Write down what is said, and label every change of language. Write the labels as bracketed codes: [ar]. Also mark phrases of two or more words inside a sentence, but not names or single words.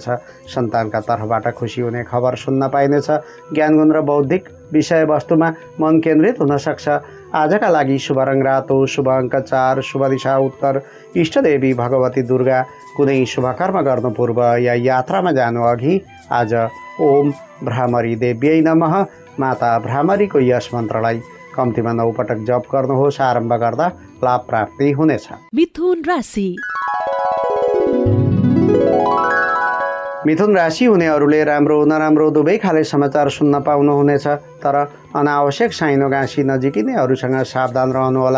[ne] सन्तानका तर्फबाट खुसी हुने खबर सुन्न पाइनेछ। ज्ञानगुण र बौद्धिक विषयवस्तुमा मन केन्द्रित हुन सक्छ। आजका लागि शुभ रङ रातो, शुभ अङ्क 4, शुभ दिशा उत्तर, इष्टदेवी भगवती दुर्गा। कुनै शुभ कर्म गर्नु पूर्व या यात्रामा जानु अघि आज [sa] ओम भ्रामरी देव्यै नमः [ne] माता भ्रामरीको यस मन्त्रलाई कम्तीमा 9 पटक जप गर्नुहोस्। आरम्भ गर्दा लाभ प्राप्ति हुनेछ। मिथुन राशि मिथुन राशि हुनेहरूले राम्रो नराम्रो दुवै खाले समाचार सुन्न पाउनुहुनेछ, तर अनावश्यक साइनो गाँसी नजिकिनेहरूसँग सावधान रहनुहोला।